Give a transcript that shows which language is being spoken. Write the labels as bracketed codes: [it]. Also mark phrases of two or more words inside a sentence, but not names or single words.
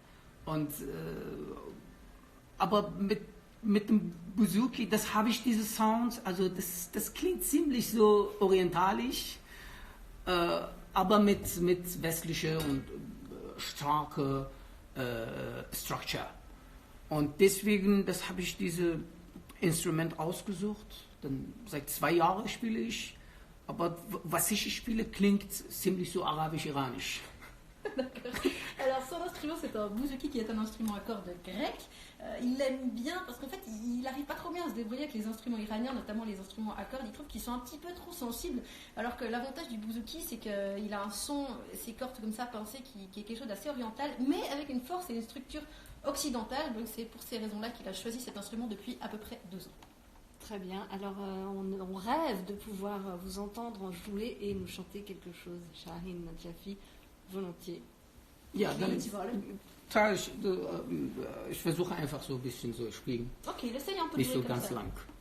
[de] Und, aber mit dem Bouzouki, das habe ich diese Sound, also das klingt ziemlich so orientalisch, aber mit westlicher und starker Structure. Und deswegen, das habe ich diese Instrument ausgesucht. Dann seit 2 Jahren spiele ich. Aber was ich spiele, klingt ziemlich so arabisch-iranisch. [fr] Alors son instrument c'est un bouzouki qui est un instrument à cordes grec. Il l'aime bien parce qu'en fait il n'arrive pas trop bien à se débrouiller avec les instruments iraniens, notamment les instruments à cordes. Il trouve qu'ils sont un petit peu trop sensibles. Alors que l'avantage du bouzouki c'est qu'il a un son, ses cordes comme ça pincées qui est quelque chose d'assez oriental, mais avec une force et une structure occidentale. Donc c'est pour ces raisons-là qu'il a choisi cet instrument depuis à peu près 2 ans. Très bien. Alors, on rêve de pouvoir vous entendre en jouer et nous chanter quelque chose. Shahin Nadjafi, volontiers. [de] Ja, dann ich versuche einfach so ein bisschen so spielen. [fr] Okay, l'essayez un peu de [de] Nicht [fr] jouer [de] so [fr] comme [de] ganz [fr] ça. [de] lang.